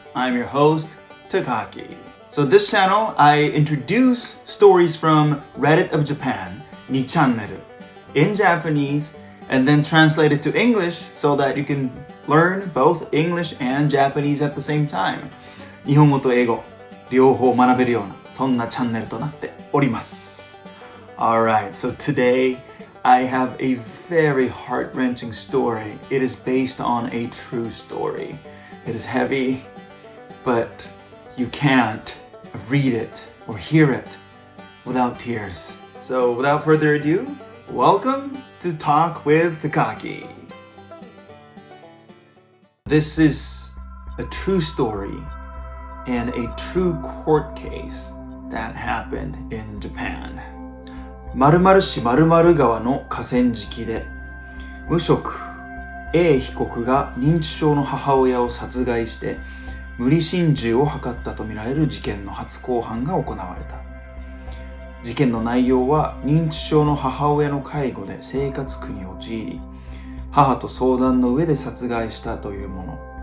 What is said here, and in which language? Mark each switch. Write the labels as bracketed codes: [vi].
[en] I'm your host, Takaaki. So this channel, I introduce stories from Reddit of Japan, にちゃんねる, in Japanese, and then translate it to English so that you can learn both English and Japanese at the same time. [ja] 日本語と英語、両方学べるような、そんなチャンネルとなっております。 [en] Alright, so today I have a very heart-wrenching story. It is based on a true story. It is heavy, but you can't read it or hear it without tears. So without further ado, welcome to Talk with Takaaki. This is a true story and a true court case that happened in Japan. [ja] 〇〇市〇〇川の河川敷で無職 A 被告が認知症の母親を殺害して無理心中を図ったとみられる事件の初公判が行われた。事件の内容は認知症の母親の介護で生活苦に陥り、母と相談の上で殺害したというもの。